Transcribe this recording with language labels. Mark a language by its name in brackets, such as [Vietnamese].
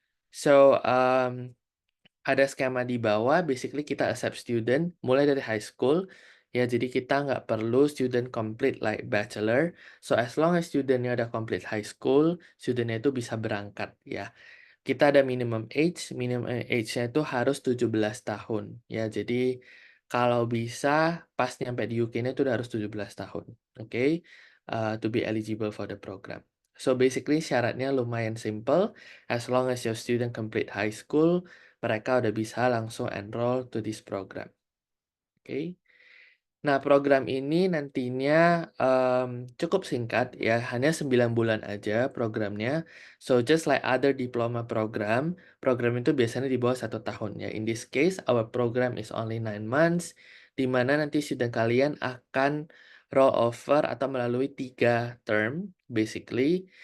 [Indonesian] So ada skema di bawah, basically kita accept student mulai dari high school. Ya, jadi kita nggak perlu student complete like bachelor. [English] So as long as [Indonesian] studentnya udah complete high school, studentnya itu bisa berangkat ya. Kita ada minimum age-nya itu harus 17 tahun. Ya, jadi kalau bisa pas nyampe di UK-nya itu udah harus 17 tahun. [English] Oke, to be eligible for the program. So basically [Indonesian] syaratnya lumayan [English] simple. As long as your student complete high school, [Indonesian] mereka udah bisa langsung [English] enroll to this program. Oke. [Indonesian] Nah, program ini nantinya cukup singkat ya, hanya 9 bulan aja programnya. [English] So just like other diploma program, [Indonesian] program itu biasanya di bawah 1 tahun ya. [English] In this case, our program is only 9 months, [Indonesian] di mana nanti student kalian akan roll over atau melalui 3 term, [English] basically.